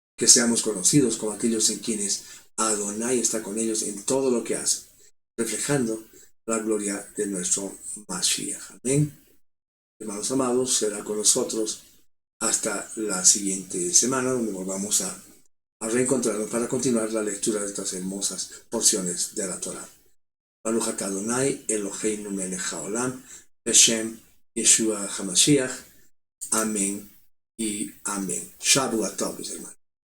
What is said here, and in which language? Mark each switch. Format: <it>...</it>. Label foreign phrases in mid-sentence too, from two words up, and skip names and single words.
<es>que seamos conocidos como aquellos en quienes Adonai está con ellos en todo lo que hacen, reflejando la gloria de nuestro Mashiach. Amén. Hermanos amados, será con nosotros hasta la siguiente semana, donde volvamos a reencontrarnos para continuar la lectura de estas hermosas porciones de la Torah.</es> <he>ברוך אתה אדוני אלוהינו מלך העולם, בשם ישוע המשיח.</he> <es>Amén y amén.</es> <he>שבוע טוב,</he> <es>mis hermanos.</es>